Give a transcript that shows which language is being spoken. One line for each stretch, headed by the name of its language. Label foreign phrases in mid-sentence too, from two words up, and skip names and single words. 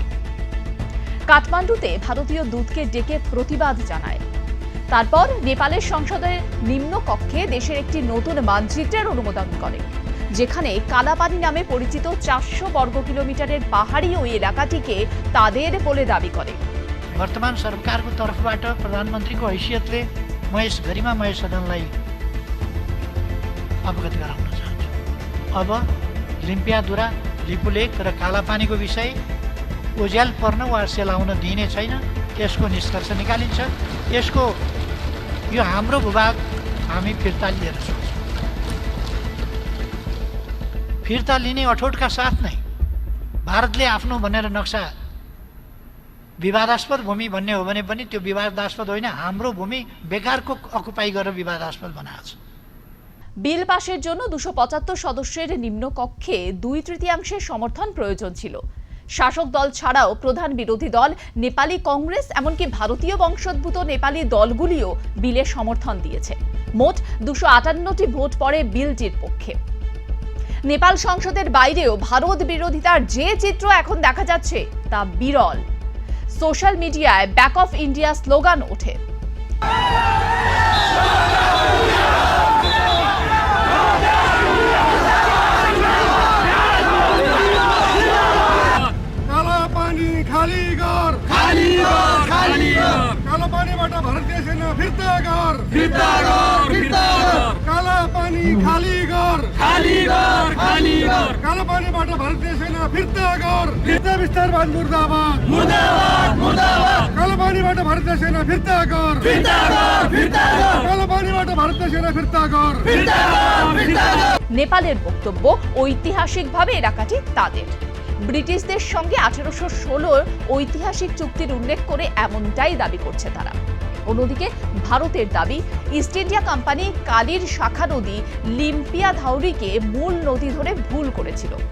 Bangla: কাঠমান্ডুতে ভারতীয় দূতকে ডেকে প্রতিবাদ জানায়। তারপর নেপালের সংসদের নিম্ন কক্ষে দেশের একটি নতুন মানচিত্রের অনুমোদন করে, যেখানে কালাপানি নামে পরিচিত 400 বর্গ কিলোমিটারের পাহাড়ি ওই এলাকাটিকে তাদের বলে দাবি করে।
Nepali: वर्तमान सरकारको तर्फबाट प्रधानमन्त्रीको हैसियतले म यस गरिमामय सदनलाई अवगत गराउन चाहन्छु। अब लिम्पियाधुरा, लिपुलेख र कालापानीको विषय ओझ्याल पर्न वा सेलाउन दिइने छैन। यसको निष्कर्ष निकालिन्छ। यसको यो हाम्रो भूभाग हामी फिर्ता लिएर सक्छौँ। फिर्ता लिने अठोटका साथ नै भारतले आफ्नो भनेर नक्सा विवादास्पद भूमि भन्ने हो भने पनि त्यो विवादास्पद होइन, हाम्रो भूमि बेकारको अकुपाई गरेर विवादास्पद बनाएको छ।
Bangla: বিল পাশের জন্য 275 সদস্যের নিম্নকক্ষে 2/3 সমর্থন প্রয়োজন ছিল। শাসক দল ছাড়াও প্রধান বিরোধী দল নেপালি কংগ্রেস, এমনকি ভারতীয় বংশোদ্ভূত নেপালি দলগুলিও বিলে সমর্থন দিয়েছে। মোট 258টি ভোট পড়ে বিলটির পক্ষে। নেপাল সংসদের বাইরেও ভারত বিরোধিতার যে চিত্র এখন দেখা যাচ্ছে তা বিরল। সোশ্যাল মিডিয়ায়
English: back off India
Bangla: স্লোগান ওঠে।
Nepali: कालापानीबाट भारतीय सेना फिर्ता गर, कालापानी खाली गर, कालापानीबाट भारतीय सेना फिर्ता गर, विस्तारवाद मुर्दाबाद, कालापानीबाट भारतीय सेना फिर्ता गर, कालापानीबाट भारतीय सेना फिर्ता गर।
Bangla: নেপালের বক্তব্য ঐতিহাসিকভাবে এলাকাটি তাদের। ব্রিটিশদের সঙ্গে 1816 ঐতিহাসিক চুক্তির উল্লেখ করে এমনটাই দাবি করছে তারা। অন্যদিকে ভারতের দাবি ইস্ট ইন্ডিয়া কোম্পানি কালির শাখা নদী লিম্পিয়া ধাউরিকে মূল নদী ধরে ভুল করেছিল।